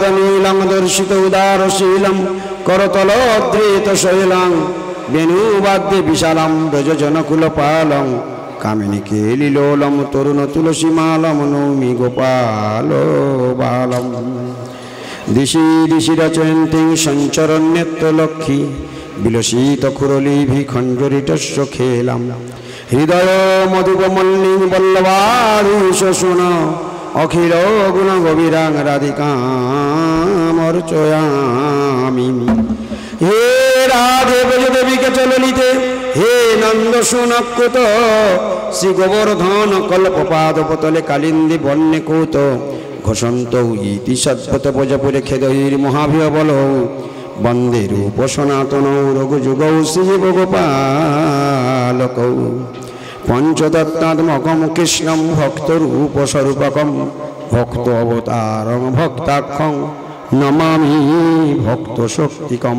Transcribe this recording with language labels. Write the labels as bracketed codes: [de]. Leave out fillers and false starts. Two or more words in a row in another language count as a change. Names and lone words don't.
[sa] নীলং দর্শিত উদারশীলং করতলোদ্ধৃত শৈলং বেণুবাদ্যে বিশালং ব্রজজনকুলপালং কামিনী কেলিলোলম তরুণ তুলসীমালম নৌমি গোপাল বালম দিশি দিশি রচয়ন্তিং সঞ্চরণ্যত্রলক্ষ্মী বিলসিত খুরলীভি খঞ্জরিতস্য খেলাম হৃদয় মধুপমল্লিং বল্লভাধীশ শুন অখিল গুণ গভীরাং রাধিকামর্চয়ামি হে রাধে ব্রজদেবীকে চললিতে হে নন্দ সুনকৃত শ্রী গোবর্ধন কল্পপাদপতলে কালিন্দী বন্যে কৌত ঘোষন্ত ইতি সদ্ভত প্রজাপুরে খেদৈর মহাভিবল বন্দে রূপ সনাতন রঘুযুগৌ শ্রীজীব গোপালকৌ পঞ্চদত্তাত্মকম কৃষ্ণম ভক্তরূপস্বরূপকম ভক্ত অবতারং ভক্তাক্ষং নমামি ভক্ত শক্তিকম